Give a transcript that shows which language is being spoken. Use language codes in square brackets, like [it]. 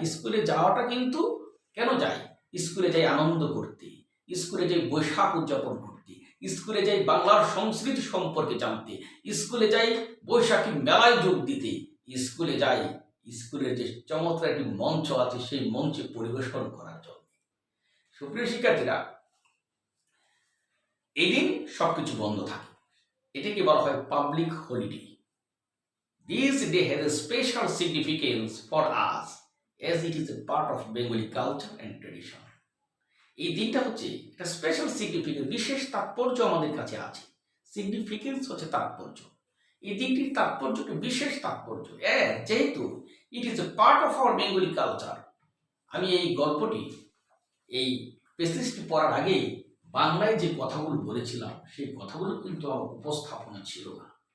[bn] স্কুলে যাওয়াটা কিন্তু কেন যাই? স্কুলে যাই আনন্দ করতে, স্কুলে যাই বৈশাখ উদযাপন করতে, স্কুলে যাই বাংলার সংস্কৃতি সম্পর্কে জানতে, স্কুলে যাই বৈশাখী মেলায় যোগ দিতে, স্কুলে যাই স্কুলের যে চমৎকার একটি মঞ্চ আছে সেই মঞ্চে পরিবেশন করার জন্য। সুপ্রিয় শিক্ষার্থীরা, এই দিন সবকিছু বন্ধ থাকে, এটাকে বলা হয় public holiday. [en] This day has a special significance for us as it is a part of Bengali culture and tradition. [bn] এই দিনটা হচ্ছে একটা স্পেশাল সিগনিফিকেন্স, বিশেষ তাৎপর্য আমাদের কাছে আছে। সিগনিফিকেন্স হচ্ছে তাৎপর্য। এই দিনটির তাৎপর্য বিশেষ তাৎপর্য, যেহেতু [en] It is a part of our Bengali culture. [bn] আমি এই গল্পটি, এই পেসিসটি পড়ার আগে বাংলায় যে কথাগুলো বলেছিলাম, সেই কথাগুলো কিন্তু আমার উপস্থাপনা ছিল না।